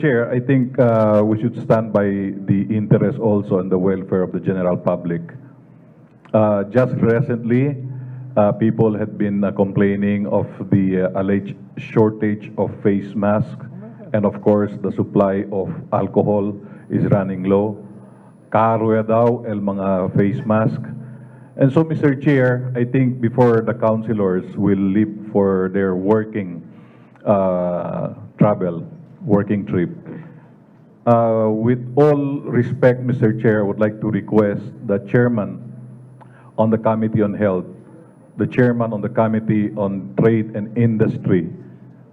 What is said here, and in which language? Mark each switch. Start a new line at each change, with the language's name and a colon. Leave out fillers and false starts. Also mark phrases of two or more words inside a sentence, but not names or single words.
English: Chair, I think we should stand by the interest also and the welfare of the general public. Just recently, people had been complaining of the alleged shortage of face masks, and of course, the supply of alcohol is running low.
Chavacano: Karo daw el mga
English: face mask. And so, Mr. Chair, I think before the councilors will leave for their working working trip, with all respect, Mr. Chair, I would like to request the chairman on the Committee on Health, the chairman on the Committee on Trade and Industry,